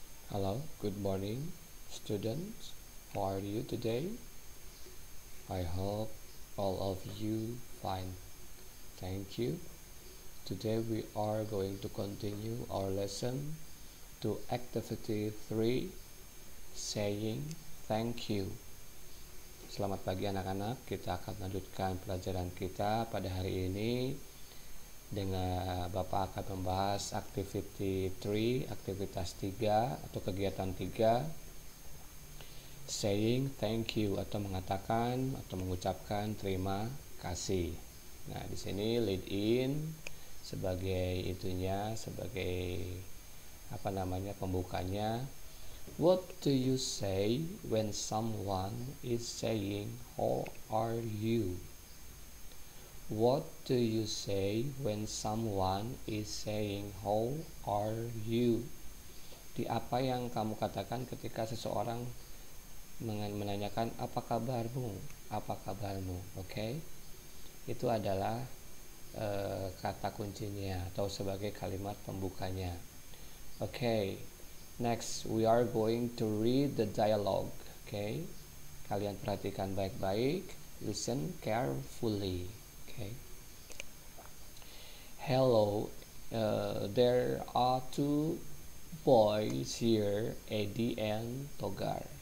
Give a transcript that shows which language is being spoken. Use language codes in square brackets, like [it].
[en] Hello, good morning, students. How are you today? I hope all of you fine. Thank you. Today we are going to continue our lesson to activity 3, saying thank you. [id] Selamat pagi anak-anak, kita akan melanjutkan pelajaran kita pada hari ini dengan Bapak akan membahas activity 3, aktivitas 3 atau kegiatan 3, [en] saying thank you [id] atau mengatakan atau mengucapkan terima kasih. Nah, di sini lead in sebagai pembukanya. [en] What do you say when someone is saying how are you? What do you say when someone is saying how are you? [id] Di apa yang kamu katakan ketika seseorang menanyakan apa kabarmu? Apa kabarmu? Oke. Itu adalah kata kuncinya atau sebagai kalimat pembukanya. Oke. [en] Next, we are going to read the dialogue. [id] Oke. Kalian perhatikan baik-baik. [en] Listen carefully. Okay. Hello, there are two boys here, Eddie and Togar.